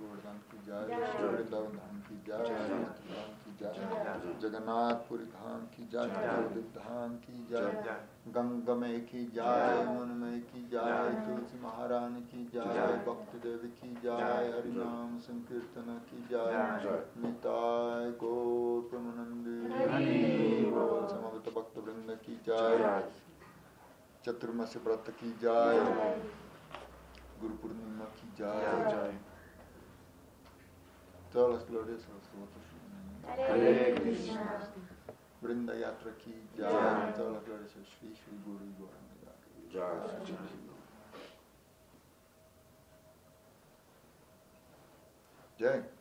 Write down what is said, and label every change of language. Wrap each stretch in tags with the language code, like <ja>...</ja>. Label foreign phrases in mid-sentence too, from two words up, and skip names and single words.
<hi>गोवर्धन की जय श्री वृन्दावन धाम की जय श्री मथुरा की जय जगन्नाथ पुरी धाम की जय जगदीश धाम की जय गंगा माई की जय यमुना माई की जय तुलसी महारानी की जय भक्ति देवी की जय हरिनाम संकीर्तन की जय निताई गौर प्रेमानन्दी समविता भक्त वृन्द की जय चातुर्मास्य व्रत की जय गुरु पूर्णिमा की जय</hi> <es>Todas las glorias a los devotos Hare Krishna</es> <hi>वृन्द यात्रा की जय</hi> <es>Todas las glorias a Shri Shri Guru y Gauranga Jai Jai.</es>